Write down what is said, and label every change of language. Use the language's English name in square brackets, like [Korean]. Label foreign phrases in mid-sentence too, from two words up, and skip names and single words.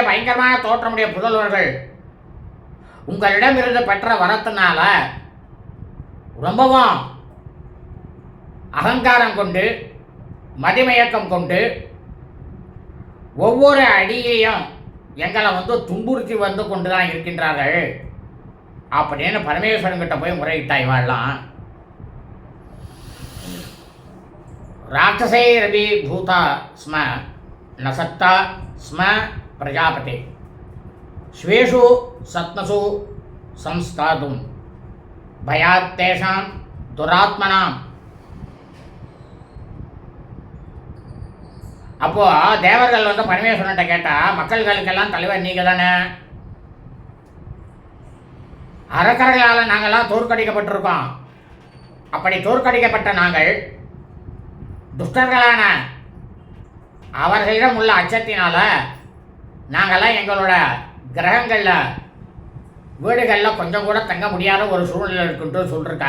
[Tamil] பயங்கரமான தோற்றமுடைய புதல்வர்கள் உங்களிடமிருந்து பெற்ற வரத்தினால ரொம்பவும் அகங்காரம் கொண்டு மதிமயக்கம் கொண்டு ஒவ்வொரு அடியையும் எங்களை துன்புறுத்தி கொண்டு தான் இருக்கின்றார்கள் அப்படின்னு பரமேஸ்வரன் கிட்ட போய் முறையிட்டா. [Sanskrit] இவாள்லாம் राक्षसैरपि भूता स्म न सत्ता स्म प्रजापते स्वेषु सत्नसु संस्थातुं भयात् तेषां दुरात्मनाम्. [Tamil] அப்போ தேவர்கள் வந்து பரமேஸ்வரன்ட்ட கேட்டா, மக்கள்களுக்கெல்லாம் தலைவர் நீங்க தானே, அரக்கர்களால் நாங்கள்லாம் தோற்கடிக்கப்பட்டிருக்கோம். அப்படி தோற்கடிக்கப்பட்ட நாங்கள் துஷ்டர்களான அவர்களிடம் உள்ள அச்சத்தினால நாங்கள்லாம் எங்களோட கிரகங்களில் வீடுகளில் கொஞ்சம் கூட தங்க முடியாத ஒரு சூழ்நிலை இருக்குன்ட்டு சொல்லிருக்கா.